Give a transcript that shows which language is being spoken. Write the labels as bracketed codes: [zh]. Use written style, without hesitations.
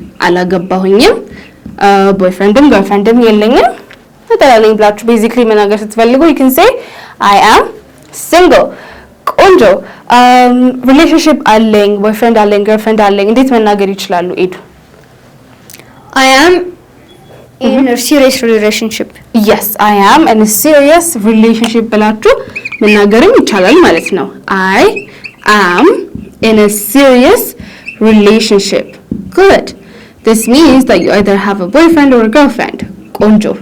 [am] አላገባሁኝም boyfriendም girlfriendም የለኝም ተጠላለኝ ብላችሁ basically መናገር ስትፈልጉ [en] you can say I am single. [am] ቆንጆ ሪሌሽንሺፕ አለኝ ቦይፍሬንድ አለኝ ገርልፍሬንድ አለኝ እንዴት መናገር ይችላሉ? ኤዱ [en] I am in a serious relationship. Yes, I am in a serious relationship [am] ብላችሁ መናገርም ይቻላል ማለት ነው። [en] I am in a serious relationship. Good. This means that you either have a boyfriend or a girlfriend. ቆንጆ.